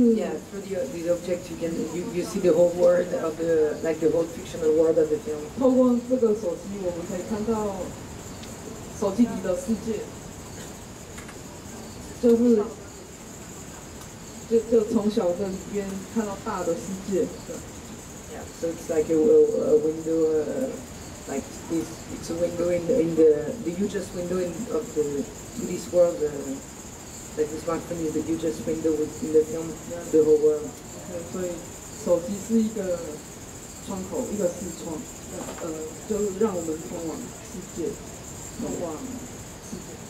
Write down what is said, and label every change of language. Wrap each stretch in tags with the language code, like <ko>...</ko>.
<en>yeah, through the object you see the whole world of the whole fictional world of the film.</en> <zh>透过这个手机，我们可以看到手机里的世界，就从小的里边看到大的世界。</zh> <en>Yeah, so it's like a window, like this. It's a window in the hugest window to this world. Like the smartphone is the hugest window in the film, the whole world.</en> <zh>所以手机是一个窗口，一个视窗，就是让我们通往世界，通往世界。</zh>